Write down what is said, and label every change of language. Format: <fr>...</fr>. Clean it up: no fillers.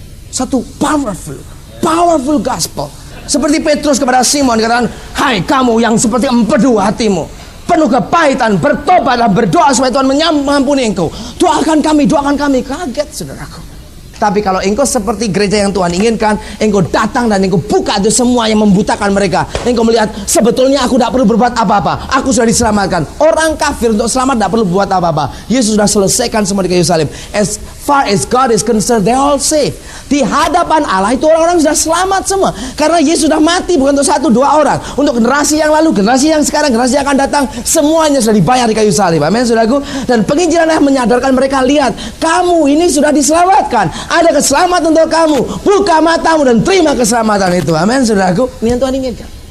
<id>Satu powerful gospel. Seperti Petrus kepada Simon katakan, "Hai kamu yang seperti empedu hatimu, penuh kepahitan, bertobatlah, berdoa supaya Tuhan mengampuni engkau. Doakan kami. Kaget, saudaraku. Tapi kalau engkau seperti gereja yang Tuhan inginkan, engkau datang dan engkau buka itu semua yang membutakan mereka. Engkau melihat, sebetulnya aku tidak perlu berbuat apa-apa. Aku sudah diselamatkan. Orang kafir untuk selamat tidak perlu berbuat apa-apa. Yesus sudah selesaikan semua di kayu salib.</id> <en>As far as God is concerned, they all safe.</en> <id>Di hadapan Allah itu orang-orang sudah selamat semua. Karena Yesus sudah mati bukan untuk 1-2 orang. Untuk generasi yang lalu, generasi yang sekarang, generasi yang akan datang, semuanya sudah dibayar di kayu salib. Amin, saudaraku. Dan penginjilan yang menyadarkan mereka, lihat, kamu ini sudah diselamatkan. Ada keselamatan untuk kamu. Buka matamu dan terima keselamatan itu. Amin, saudaraku. Ini yang Tuhan inginkan.</id>